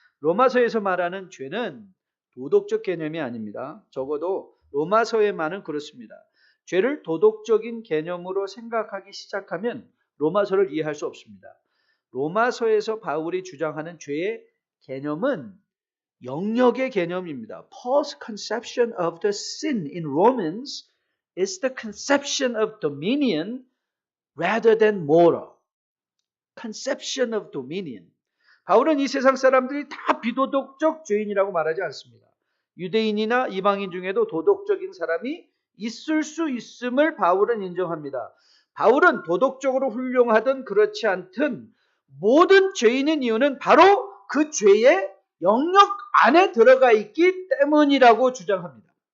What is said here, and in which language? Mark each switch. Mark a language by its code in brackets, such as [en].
[ko] 로마서에서 말하는 죄는 도덕적 개념이 아닙니다. 적어도 로마서의 말은 그렇습니다. 죄를 도덕적인 개념으로 생각하기 시작하면 로마서를 이해할 수 없습니다. 로마서에서 바울이 주장하는 죄의 개념은 영역의 개념입니다. [en] Paul's conception of the sin in Romans is the conception of dominion rather than moral. Conception of dominion. [ko] 바울은 이 세상 사람들이 다 비도덕적 죄인이라고 말하지 않습니다. 유대인이나 이방인 중에도 도덕적인 사람이 있을 수 있음을 바울은 인정합니다. 바울은 도덕적으로 훌륭하든 그렇지 않든 모든 죄인의 이유는 바로 그 죄의 영역 안에 들어가 있기 때문이라고 주장합니다.